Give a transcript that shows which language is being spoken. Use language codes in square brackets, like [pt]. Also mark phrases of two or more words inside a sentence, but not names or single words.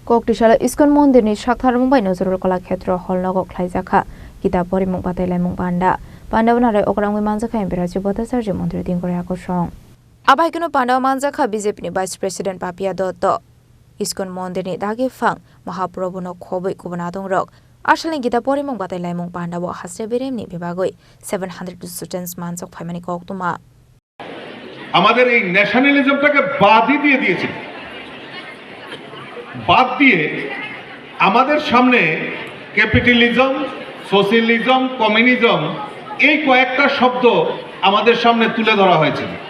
[trp] Koktishala Iskon Mondirni Shakthar Mumbai Nozurul Kalakshetra Holnogok Khlaijaka Kitab Porimung Patai Laimung Panda Pandawanare Okrangwi Manjaka Imperaji Bota Sarji Mantri Dingkorea Kosong Abaikino Pandawa Manjaka BJP ni [en] Vice President [trp] Papia Dotto Iskon Mondirni Dagi Fang Mahaprabhuno Khoboi Kubanadong Rok Ashalin Kitab Porimung Patai Laimung Pandawa Hasre Biremni Bibagoi 700 students Manjok Phaimani Koktuma [bn] আমাদের এই ন্যাশনালিজমটাকে বাদই দিয়ে দিয়েছে বাদ দিয়ে আমাদের সামনে ক্যাপিটালিজম সোশ্যালিজম কমিউনিজম এই কয়েকটা শব্দ আমাদের সামনে তুলে ধরা হয়েছে